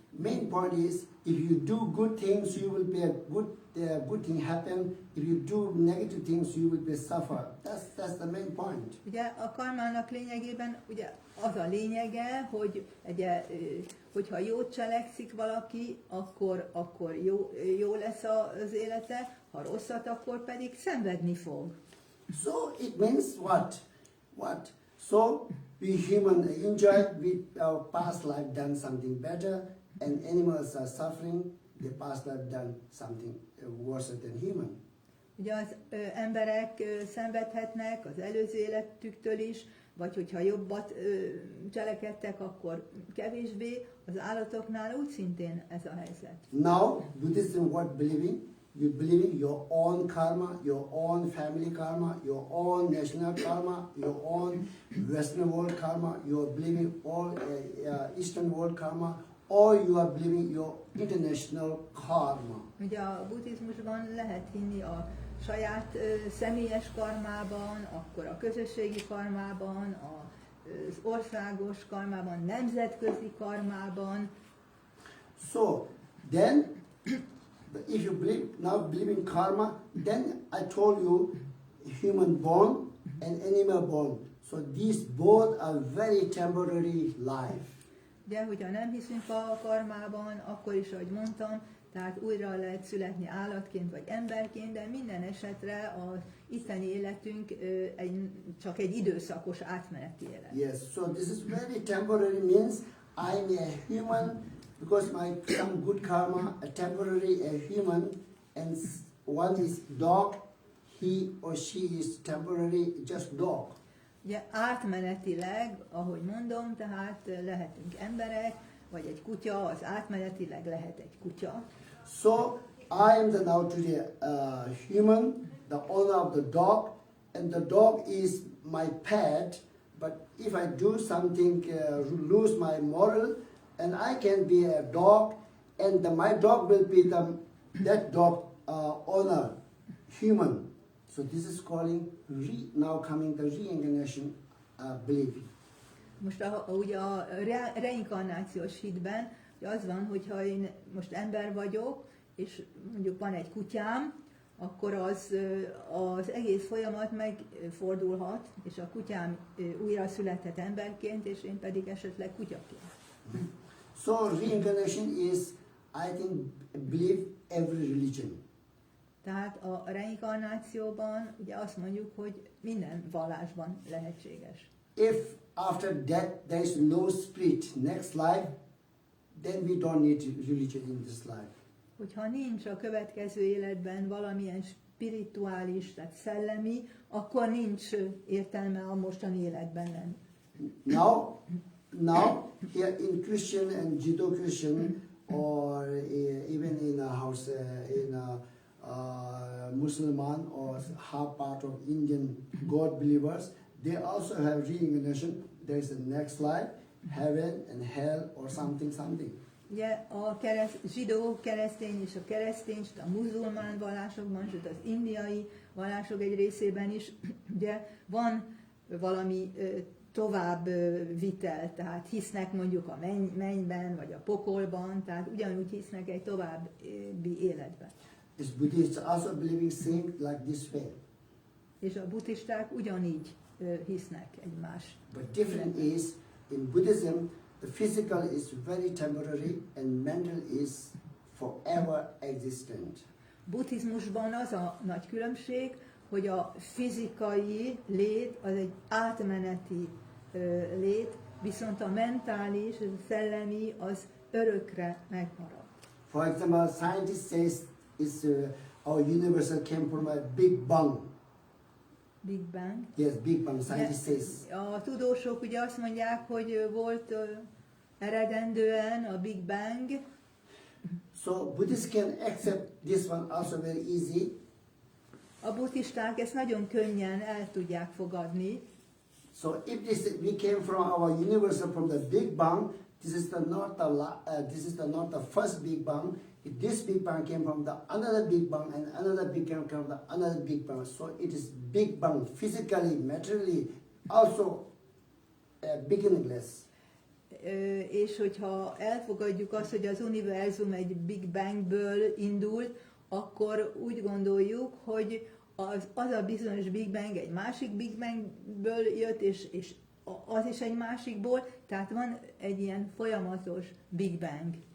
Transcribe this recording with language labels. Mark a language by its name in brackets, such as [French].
[English] Main point is, if you do good things, you will be a good thing happen. If you do negative things, you will be suffer. That's the main point. [Hungarian] Ugye a karmának lényegében ugye az a lényege, hogy hogyha jót cselekszik valaki, akkor jó lesz az élete, ha rosszat, akkor pedig szenvedni fog. [English] So it means what? So we human enjoy with our past life done something better, and animals are suffering. The past life done something worse than human. [Hungarian] Ugye az emberek szenvedhetnek az előző életüktől is, vagy hogyha jobbat cselekedtek, akkor kevésbé, az állatoknál úgy szintén ez a helyzet. [English] Now, Buddhism what believing? You believe in your own karma, your own family karma, your own national karma, your own Western world karma, you are believing all Eastern world karma, or you are believing your international karma. [Hungarian] Ugye a buddhizmusban lehet hinni a saját személyes karmában, akkor a közösségi karmában, az országos karmában, nemzetközi karmában. [English] So, then, if you believe in karma, then I told you human born and animal born. So these both are very temporary life. [Hungarian] Ugye, hogyha nem hiszünk a karmában, akkor is, ahogy mondtam, tehát újra lehet születni állatként vagy emberként, de minden esetre az itteni életünk csak egy időszakos átmeneti élet. [English] Yes, so this is very temporary, means I'm a human because some good karma, a temporary a human, and one is dog, he or she is temporary just dog. [Hungarian] Ugye átmenetileg, ahogy mondom, tehát lehetünk emberek, vagy egy kutya, az átmenetileg lehet egy kutya. [English] So I am now today human, the owner of the dog, and the dog is my pet. But if I do something, lose my moral, and I can be a dog, and my dog will be that dog owner, human. So this is calling now coming the reincarnation belief. [Hungarian] Most ugye a reinkarnációs hitben az van, hogyha én most ember vagyok, és mondjuk van egy kutyám, akkor az egész folyamat megfordulhat, és a kutyám újra születhet emberként, és én pedig esetleg kutyaként. [English] So reincarnation is, I think, believe every religion. [Hungarian] Tehát a reinkarnációban ugye azt mondjuk, hogy minden vallásban lehetséges. [English] If after death there is no spirit, next life, then we don't need religion in this life. [Hungarian] Hogyha nincs a következő életben valamilyen spirituális, tehát szellemi, akkor nincs értelme a mostani életben lenni. [English] Now here in Christian and Judeo-Christian, or even in a house in a Muslim or half part of Indian God believers, they also have reincarnation. There is a next life, heaven and hell or something. [Hungarian] Ugye a zsidó keresztény és a keresztény, a muzulmán vallásokban, sőt az indiai vallások egy részében is ugye van valami tovább vitel, tehát hisznek mondjuk a mennyben vagy a pokolban, tehát ugyanúgy hisznek egy további életben. [English] Is Buddhists also believing same like this way? [Hungarian] És a buddhisták ugyanígy hisznek egymás. [English] But different is, in Buddhism, the physical is very temporary and mental is forever existent. [Hungarian] Buddhizmusban az a nagy különbség, hogy a fizikai lét az egy átmeneti lét, viszont a mentális, a szellemi az örökre megmarad. [English] For example, scientist says our universe came from a big bang. Big Bang. Yes, Big Bang, scientist says. [Hungarian] A tudósok ugye azt mondják, hogy volt eredendően a Big Bang. [English] So Buddhists can accept this one also very easy. [Hungarian] A buddhisták ezt nagyon könnyen el tudják fogadni. [English] So if we came from our universal from the Big Bang, this is not the first Big Bang. This Big Bang came from the another Big Bang, and another Big Bang came from the another Big Bang. So it is Big Bang physically, materially, also beginningless. [Hungarian] És hogyha elfogadjuk azt, hogy az univerzum egy Big Bangből indult, akkor úgy gondoljuk, hogy az a bizonyos Big Bang egy másik Big Bangből jött, és az is egy másikból, tehát van egy ilyen folyamatos Big Bang.